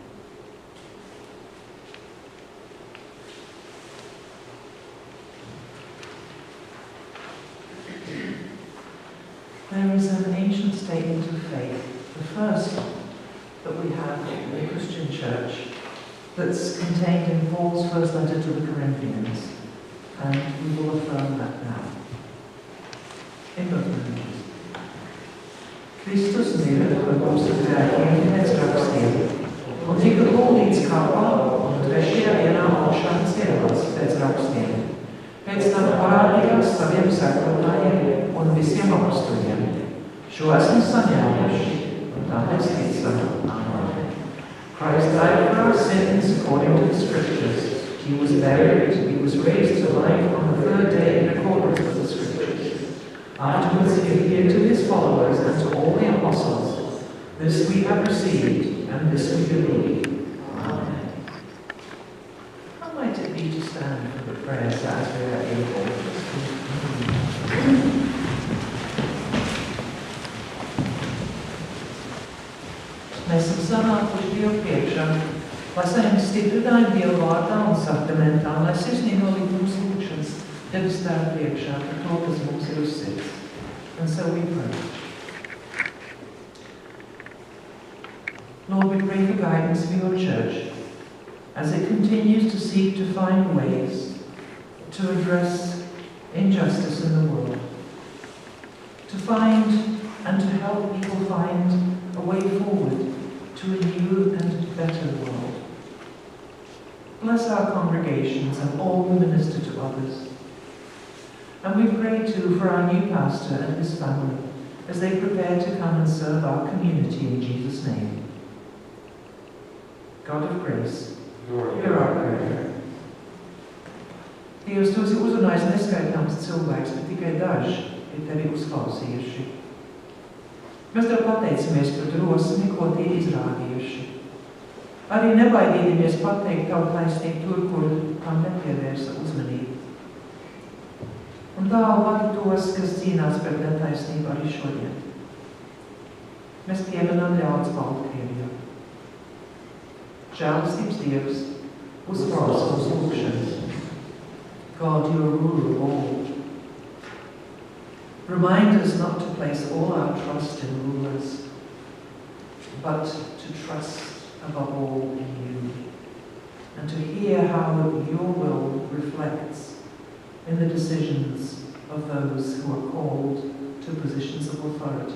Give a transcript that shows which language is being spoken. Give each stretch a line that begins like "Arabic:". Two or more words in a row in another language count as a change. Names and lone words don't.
English: There is an ancient statement of faith, the first that we have in the Christian church, that's contained in Paul's first letter to the Corinthians, and we will affirm that now. In both languages.
Latvian: Kristus mīra par mūsu grēkiem pēc rakstiem, un tika guldīts kā un trešajā dienā augšām cēlās pēc rakstiem. Pēc tam parādījās saviem sekotājiem un visiem apostoļiem. Šo esmu saņēmuši, un tā mēs ticam. Amen.
English: Christ died for our sins according to the Scriptures. He was buried, he was raised to life on the third day in accordance with the Scriptures. Afterwards he appeared to his followers and to all the apostles. This we have received, and this we believe. Amen. How might it be to stand for the prayers as we are able?
Latvian: Mēs esam sanākuši Dievu priekšā, lai saņemtu stiprinājumu Dieva vārdā un sakramentā, lai sirsnīgi nolikt mūsu lūgšanas Debes Tēva priekšā par to, kas mums ir uz sirds.
English: And so we pray. Lord, we pray for guidance for your church as it continues to seek to find ways to address injustice in the world, to find and to help people find a way forward to a new and better world. Bless our congregations and all who minister to others. And we pray too for our new pastor and his family as they prepare to come and serve our community in Jesus' name. God of grace, hear our prayer.
Latvian: Dievs, tu esi uzrunājis neskaitāms cilvēks, bet tikai daži ir tevi uzklausījuši. Mēs tev pateicamies par drosmi, ko tie izrādījuši. Arī nebaidīdamies pateikt tavu taisnību tur, kur tam nepievērsa uzmanību. Un tā vadi tos, kas cīnās par netaisnību arī šodien. Mēs pieminam ļauds Baltkrievijā. Žēlastības Dievs, uzklausa mūsu lūgšanas.
English: God, you are ruler of all. Remind us not to place all our trust in rulers, but to trust above all in you, and to hear how your will reflects in the decisions of those who are called to positions of authority.